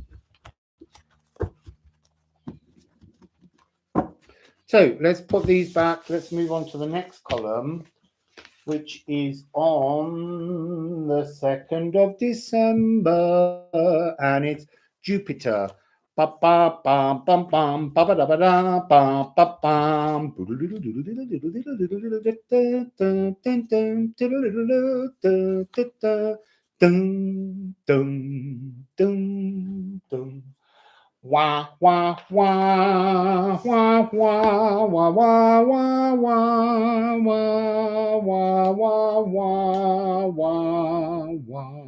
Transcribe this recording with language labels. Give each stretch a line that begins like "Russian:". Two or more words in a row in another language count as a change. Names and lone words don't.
English: So let's put these back. Let's move on to the next column, which is on the 2nd of December, and it's Jupiter. Ba ba bam bam bam ba ba da ba da ba ba bam. Wah wah wah wah wah wah wah wah wah wah wah wah wah wah.